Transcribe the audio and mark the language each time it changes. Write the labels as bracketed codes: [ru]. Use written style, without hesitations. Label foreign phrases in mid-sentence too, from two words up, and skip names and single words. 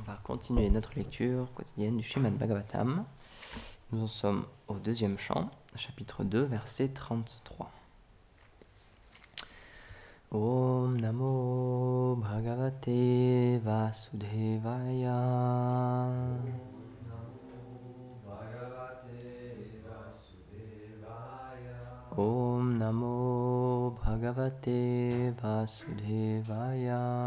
[fr] continuer notre lecture quotidienne du Srimad Bhagavatam. Nous en sommes au deuxième chant, chapitre 2, verset 33. [sa] Om Namo Bhagavate Vasudevaya. Om Namo Bhagavate Vasudevaya.